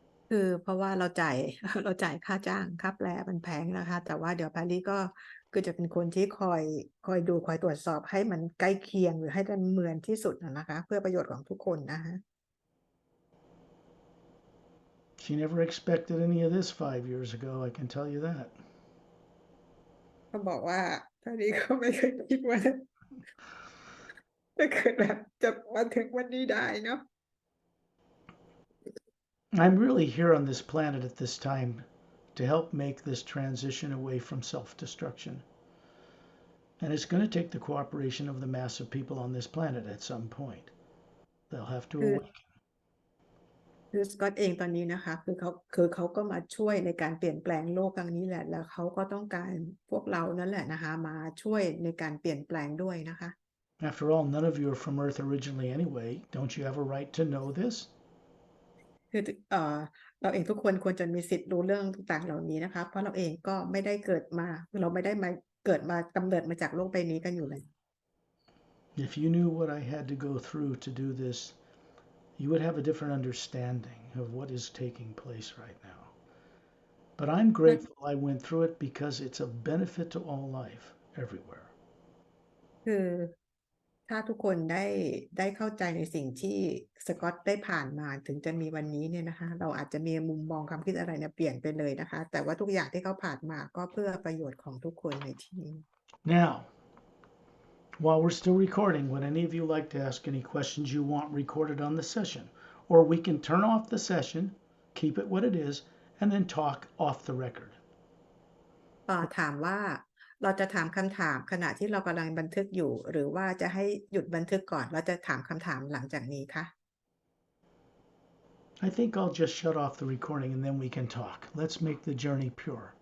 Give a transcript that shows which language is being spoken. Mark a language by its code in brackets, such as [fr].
[th] คือเพราะว่าเราจ่าย เราจ่ายค่าจ้างค่าแปลมันแพงนะคะ แต่ว่าเดี๋ยวแพรรี่ก็คือจะเป็นคนที่คอยดูคอยตรวจสอบให้มันใกล้เคียงหรือให้มันเหมือนที่สุดนะคะ เพื่อประโยชน์ของทุกคนนะคะ [en] She never expected any of this 5 years ago, I can tell you that. [th] ก็บอกว่าแพรรี่ก็ไม่เคยคิดว่าจะเกิดแบบจะมาถึงวันนี้ได้เนาะ [en] I'm really here on this planet at this time to help make this transition away from self destruction. And it's going to take the cooperation of the mass of people on this planet at some point. They'll have to [th] คือ [en] awaken. [th] คือสกอตเองตอนนี้นะคะคือเขาก็มาช่วยในการเปลี่ยนแปลงโลกครั้งนี้แหละแล้วเขาก็ต้องการพวกเรานั่นแหละนะคะมาช่วยในการเปลี่ยนแปลงด้วยนะคะ [en] After all, none of you are from Earth originally anyway. Don't you have a right to know this? [th] คือเราเองทุกคนควรจะมีสิทธิ์รู้เรื่องต่างๆเหล่านี้นะคะเพราะเราเองก็ไม่ได้เกิดมาเราไม่ได้มาเกิดมากำเนิดมาจากโลกใบนี้กันอยู่เลย [en] If you knew what I had to go through to do this, you would have a different understanding of what is taking place right now. But I'm grateful I went through it because it's a benefit to all life everywhere. [th] คือถ้าทุกคนได้เข้าใจในสิ่งที่สกอตได้ผ่านมาถึงจะมีวันนี้เนี่ยนะคะเราอาจจะมีมุมมองความคิดอะไรเนี่ยเปลี่ยนไปเลยนะคะแต่ว่าทุกอย่างที่เขาผ่านมาก็เพื่อประโยชน์ของทุกคนในที่นี้ [en] Now, while we're still recording, would any of you like to ask any questions you want recorded on the session? Or we can turn off the session, keep it what it is, and then talk off the record. [th] ถามว่าเราจะถามคำถามขณะที่เรากำลังบันทึกอยู่หรือว่าจะให้หยุดบันทึกก่อนเราจะถามคำถามหลังจากนี้คะ [en] I think I'll just shut off the recording and then we can talk. Let's make the journey pure.